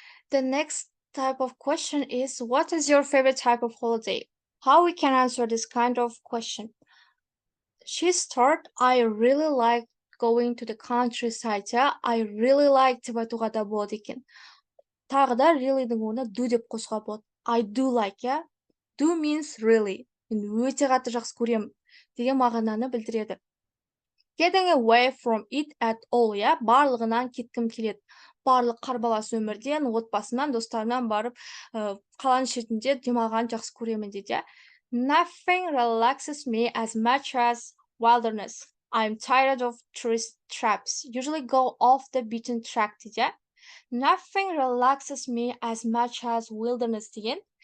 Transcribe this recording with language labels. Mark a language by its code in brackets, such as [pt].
[en] The next type of question is, what is your favorite type of holiday? How we can answer this kind of question? She start, I really like going to the countryside, yeah? I really like [kk] деп айтуға да болады екен. Тағы да reallyдің орнына do деп қосуға болады. [en] I do like, yeah? Do means really. [kk] Мен өте қатты жақсы көремін деген мағынаны білдіреді. [en] Getting away from it at all, yeah? [kk] Барлығынан кеткім келеді. Барлық қарбалас өмірден, отбасымнан, достарымнан барып, қаланың шетінде демалғанды жақсы көремін дейді. [en] Nothing relaxes me as much as wilderness. I'm tired of tourist traps. Usually go off the beaten track дейді. Nothing relaxes me as much as wilderness деген.